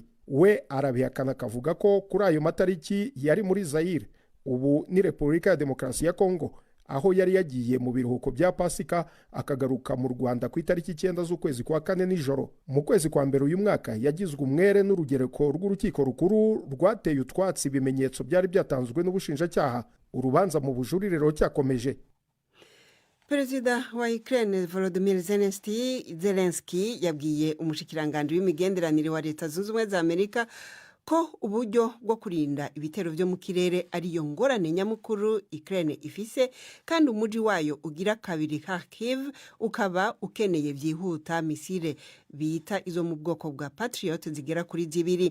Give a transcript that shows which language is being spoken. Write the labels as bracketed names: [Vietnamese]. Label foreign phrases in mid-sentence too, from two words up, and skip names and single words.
[Kinyarwanda] We arabihakana akavuga ko kuri ayo matariki yari muri Zaire, ubu ni Repubulika ya Demokarasi ya Kongo, aho yari yagiye mu biruhuko bya Pasika akagaruka mu Rwanda ku itariki 9 z'ukwezi kwa 4 nijoro. Mu kwezi kwa mbere uyu mwaka yagizwe umwere n'urugereko rw'urukiko rukuru rwateye utwatsi ibimenyetso byari byatanzwe n'ubushinjacyaha. Urubanza mu bujurire cyakomeje. [Rundi] Perezida wa Ukraine Volodymyr Zelensky yabwiye umushikiranganje w'imigenderanire wa leta zunze ubumwe za Amerika ko uburyo bwo kurinda ibitero byo mu kirere ari yo ngorane nyamukuru Ukraine ifise, kandi umuji wayo ugira kabiri Kharkiv ukaba ukeneye byihuta misile bita izo mu bwoko bwa Patriot zigera kuri 2.